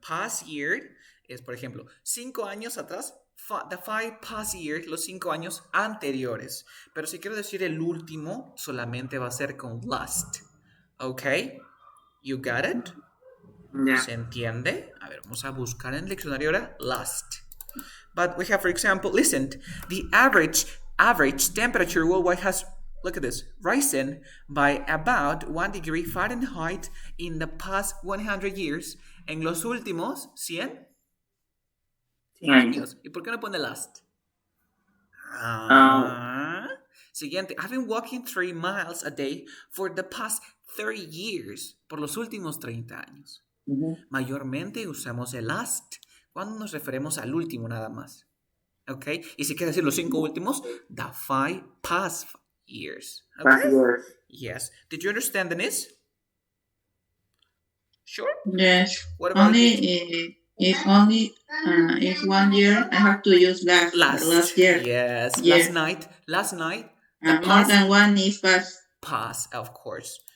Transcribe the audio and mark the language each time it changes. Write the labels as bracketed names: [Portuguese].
[Spanish] Past year es, por ejemplo, 5 años atrás. [English] The 5 past years, [Spanish] los 5 años anteriores. Pero si quiero decir el último, solamente va a ser con last. [English] ¿Ok? You got it? Yeah. [Spanish] ¿Se entiende? A ver, vamos a buscar en el diccionario ahora last. [English] But we have, for example, listen, the average temperature worldwide has, look at this, risen by about 1 degree Fahrenheit in the past 100 years. [Spanish] En los últimos 100 100 años. años. ¿Y por qué no pone last? Ah, [English] Siguiente, I've been walking 3 miles a day for the past 30 years. [Spanish] Por los últimos 30 años. ujú. Mayormente usamos el last cuando nos referimos al último nada más. ¿Ok? Y si quieres decir los 5 últimos, [English] the 5 past years. ¿Ok? Past years. Yes. Did you understand, Denise? Sure? Yes. What about Only you? if 1 year, I have to use last. Last year. Yes. Year. Last night. The More past. than one is past. Past, of course.